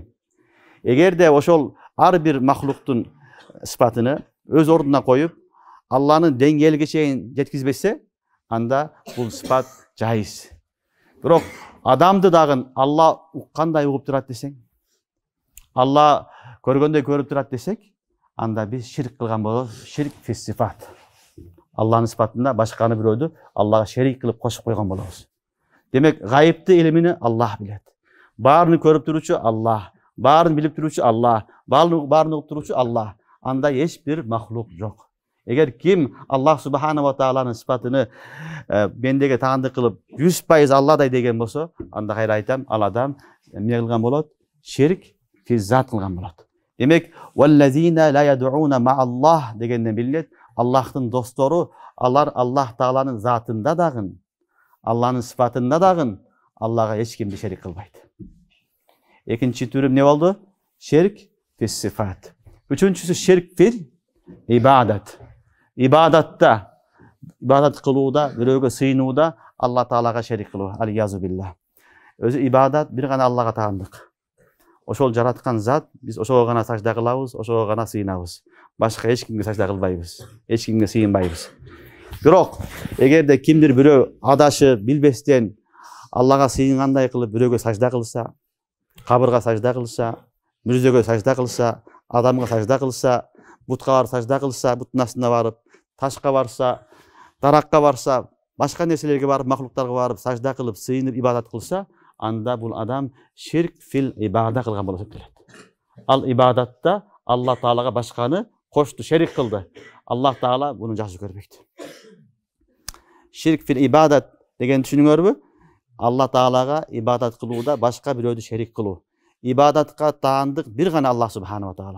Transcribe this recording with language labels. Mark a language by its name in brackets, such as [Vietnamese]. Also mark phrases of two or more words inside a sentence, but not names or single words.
[Kyrgyz] Эгерде ошол ар бир махлуктун сыпатыны өз ордуна коюп, Алланын деңгээлиге чейин жеткизбесе, анда бул сыпат жайыз. Бирок адамды дагы Алла кандай угуп турат десең, Алла көргөндөй көрүп турат десек, анда биз ширк кылган болобуз. [Arabic] شرك في الصفات. [Kyrgyz] Алланын сыпатында башканы бирөөдү Аллага шерик кылып кошуп койгон болобуз. Демек, гайыпты илимини Аллах билет. Баарын көрүп туручу Аллах, баарын билип туручу Аллах, баарын угуп туручу Аллах. Анда эч бир махлук жок. Эгер ким Аллах [Arabic] سبحانه وتعالى [Kyrgyz] сыпатыны бендеге таандык кылып 100% Алладай деген болсо, анда кайра айтам, ал адам эмне кылган болот? [Arabic] شرك في الذات [Kyrgyz] кылган болот. Демек, [Arabic] والذين لا يدعون مع الله [Kyrgyz] дегенден билинет, Аллахтын достору, алар Аллах Тааlanın затында дагы, Алланын сыпатында дагы Аллага эч кимди шерик кылбайт. Экинчи түрү эмне болду? [Arabic] شرك في الصفات. Үчүнчүсү شرك في العبادة. [Kyrgyz] Ибадатта, ибадат кылууда, бирөөгө сыйынууда Алла Таалага шерик кылуу. [Arabic] أعوذ بالله. [Kyrgyz] Өзү ибадат бир гана Аллага таандык. Ошол жараткан зат, биз ошого гана сажда кылабыз, ошого гана сыйынабыз. Башка эч кимге сажда кылбайбыз, эч кимге сыйынбайбыз. Бирок, эгерде кимдир бирөө адашып, билбестен Аллага сыйынгандай кылып бирөөгө сажда кылса, кабырга сажда кылса, мүрзөгө сажда кылса, адамга сажда кылса, бутка барып сажда кылса, буттун астына барып, ташка барса, даракка барса, башка нерселерге барып, махлуктарга барып сажда кылып, сыйынып ибадат кылса, анда бул адам [Arabic] شرك في العبادة [Kyrgyz] кылган болот деп келет. Ал ибадатта Алла Таалага башканы кошту, шерик кылды. Аллах Таала буну жакшы көрбөйт. [Arabic] شرك في العبادة [Kyrgyz] деген түшүнүңөрбү? Алла Таалага ибадат кылууда башка бирөөдү шерик кылуу. Ибадатка таандык бир гана Аллах [Arabic] سبحانه وتعالى.